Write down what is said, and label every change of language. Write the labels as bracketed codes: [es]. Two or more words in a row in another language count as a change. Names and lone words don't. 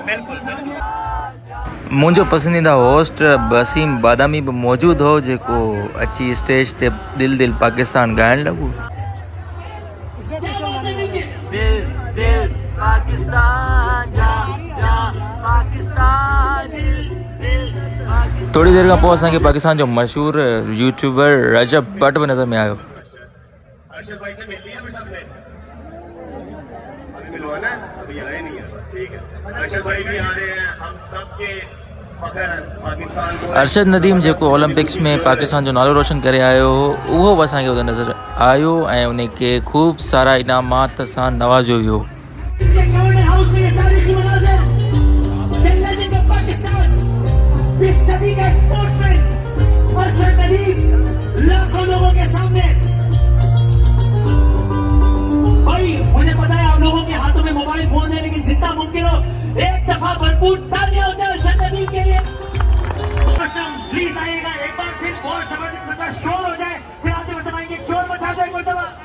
[sd] मुंहिंजो पसंदीदा होस्ट वसीम बादामी बि मौजूदु हो जेको अची स्टेज ते दिल दिल पाकिस्तान ॻाइण लॻो। थोड़ी देर खां पोइ असांखे पाकिस्तान जो मशहूरु यूट्यूबर रजब भट्ट बि नज़र में आयो। [ur] ارشد بھائی سے مل لیا بیٹا آپ نے? ابھی ملوانا ہے؟ ابھی آئے نہیں ہے بس ٹھیک ہے. ارشد بھائی بھی آ رہے ہیں ہم سب کے فخر پاکستان کو. [sd] अरशद नदीम जेको ओलंपिक्स में पाकिस्तान जो नालो रोशन करे आयो हो उहो बि असांखे उते नज़र आयो ऐं उन खे ख़ूब सारा इनामात सां नवाज़ियो वियो। [ur] لاکھوں لوگوں کے سامنے بھائی مجھے پتا ہے آپ لوگوں کے ہاتھوں میں موبائل فون ہے لیکن جتنا ممکن ہو ایک دفعہ بھرپور تالیاں ہو جائے ارشد ندیم کے لیے. پلیز آئیے گا ایک بار پھر بہت زبردست شور ہو جائے پھر آتے ہوئے سمائیں گے شور مچا دو ایک مرتبہ.